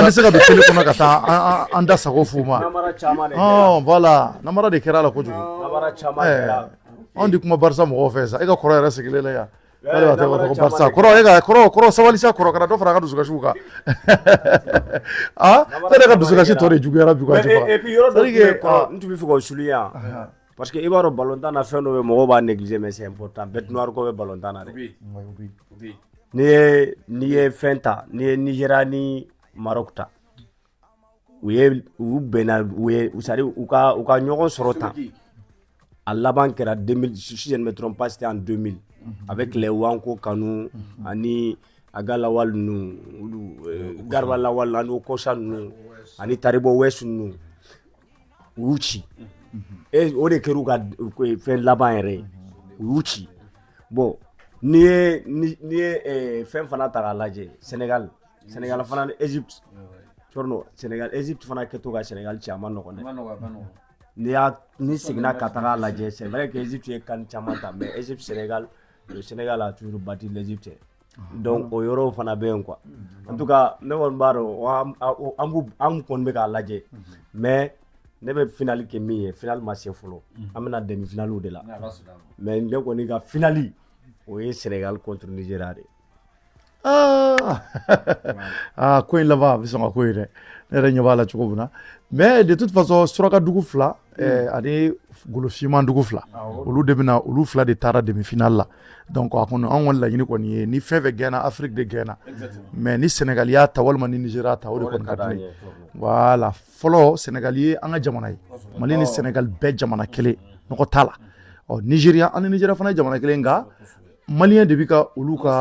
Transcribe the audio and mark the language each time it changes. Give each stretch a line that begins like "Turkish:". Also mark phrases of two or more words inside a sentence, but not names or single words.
Bambara: na tɛ se ka don télé kɔnɔ ka taa an da sago f'u ma voilà namara de kɛra la kojugu anw di kuma Barça mɔgɔw fɛ sa e ka kɔrɔ yɛrɛ sigilen la yan k'ale b'a tɔgɔ Barça kɔrɔ sabali sa kɔrɔ kana dɔ fara a ka dusukasiw kan e ka dusukasi tɔ de juguyara bi quoi
French: et puis
Bambara: yɔrɔ dɔ n tun bɛ fɛ k'o souligner yan parce que i b'a dɔn balontan na fɛn dɔ bɛ mɔgɔw b'a négliger
French: mais c'est important bête noire
Bambara: ko bɛ balontan na dɛ n'i ye fɛn ta n'i ye Nigéria ni Maroc ta u bɛnna
French: c'est-à-dire
Bambara: u ka ɲɔgɔn sɔrɔ tan a laban kɛra 2000
French: si je ne me trompe pas c'était en 2000 avec les
Bambara: Wanko Kanu ani Aga Lawal ninnu Garba Lawal ani Kosa ninnu ani Taribo West ninnu u y'u ci o de kɛra u ka fɛn laban yɛrɛ ye u y'u ci bon n'i ye fɛn fana ta k'a lajɛ Sénégal fana ni Égypte Sénégal Égypte fana kɛtɔ ka Sénégal ci a ma nɔgɔn dɛ ni seginna ka taga lajɛ
French: c'est vrai que
Bambara: Égypte ye kan caman ta
French: mais Égypte le Sénégal a toujours battu l'Égypte donc
Bambara: o yɔrɔ fana bɛ yen
French: quoi en tout cas
Bambara: ne kɔni b'a dɔn an kɔni bɛ k'a lajɛ mais ne bɛ finale kɛ min ye finale ma se fɔlɔ an bɛna
French: demi finale de la
Bambara: mais ne kɔni ka finale o ye Sénégal contre Nigeria de ko in laban a bɛ sɔn ka ko ye dɛ ne yɛrɛ ɲɛ b'a la cogo min na
French: mais de toute façon
Bambara: surakadugu fila ani golofimandugu fila olu de bɛna olu fila de taara demi-finale la donc a kɔni an kɔni laɲini kɔni ye ni fɛn fɛn gɛnna Afrique de gɛnna mais ni Sénégal y'a ta walima ni Nigeria ta o de kɔni ka di ne voilà fɔlɔ Sénégal ye an ka jamana ye Mali ni Sénégal bɛɛ jamana kelen nɔgɔ t'a la Nigeria ani Nigeria fana ye jamana kelen nka Malien de bi ka olu